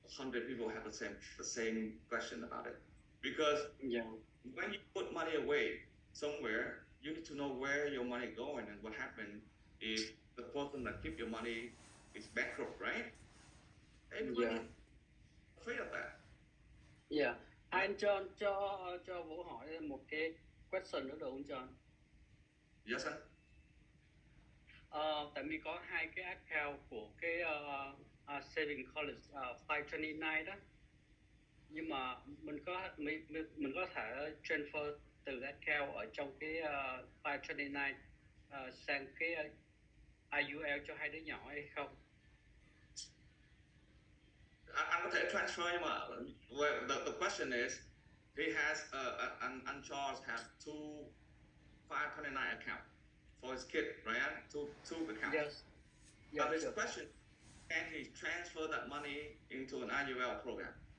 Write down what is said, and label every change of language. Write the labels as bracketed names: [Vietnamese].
[English] 100 people have the same question about it. Because Yeah. when you put money away somewhere, you need to know where your money going and what happened if the person that keep your money is bankrupt, right? Everybody Yeah. afraid of that. Yeah. [Vietnamese] Anh cho Vũ hỏi một cái question nữa được không John? [English] Yes, sir. [Vietnamese] Tại vì có hai cái account của cái saving college 529 đó, nhưng mà mình có thể transfer từ account ở trong cái 529 sang cái IUL cho hai đứa nhỏ hay không? Anh có thể transfer nhưng mà [English] well, the question is he has an uncharged have two 529 account for his kid, right? Two accounts. Yes. Now his Yes. question, can he transfer that money into an IUL program?